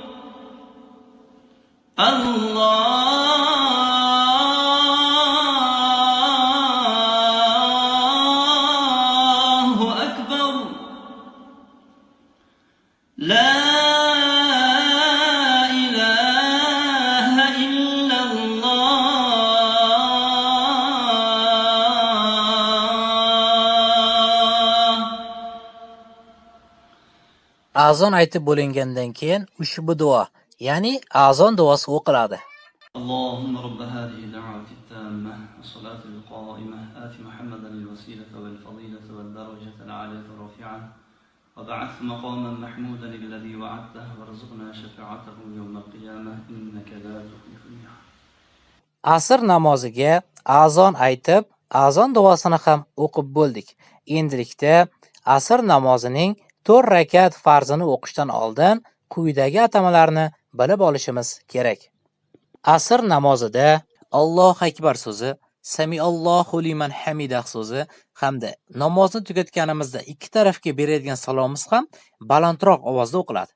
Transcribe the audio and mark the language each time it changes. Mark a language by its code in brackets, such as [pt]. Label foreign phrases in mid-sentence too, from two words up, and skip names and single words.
[ar] الله أكبر. لا إله إلا الله. [uz] Azon aytib bo'lingandan keyin ushbu duo, ya'ni azon duosi o'qiladi. [ar] اللهم رب هذه الدعوة التامة والصلاة القائمة آت محمدا الوسيلة والفضيلة والدرجة العالية الرفيعة وبعث مقاما محمودا الذي وعدته وارزقنا شفاعته يوم القيامة إنك لا تخلف الميعاد. [uz] Asr namoziga azon aytib, azon duosini ham o'qib bo'ldik. Endilikda asr namozining 4 rakat farzini o'qishdan oldin quyidagi atamalarni bilib olishimiz kerak. Asr namozida [ar] الله أكبر [uz] so'zi, [ar] سمع الله لمن حمده [uz] so'zi hamda namozni tugatganimizda ikki tarafga beradigan salomimiz ham balandroq ovozda o'qiladi.